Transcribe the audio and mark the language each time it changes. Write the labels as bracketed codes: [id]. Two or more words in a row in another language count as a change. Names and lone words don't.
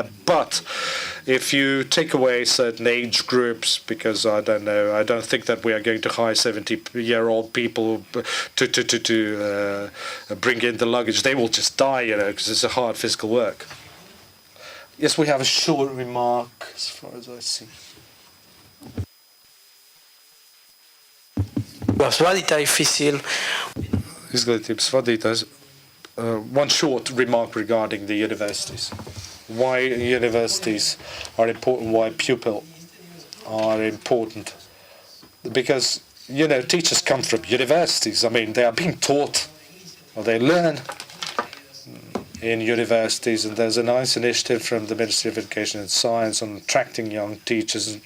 [en] But if you take away certain age groups, because I don't think that we are going to hire 70-year-old people to bring in the luggage. They will just die, because it's a hard physical work. Yes, we have a short remark as far as I see. FICIL. [lv] Izglītības vadītājs. [en] One short remark regarding the universities. Why universities are important, why pupils are important. Because, teachers come from universities. I mean, they are being taught, or they learn in universities, and there's a nice initiative from the Ministry of Education and Science on attracting young teachers.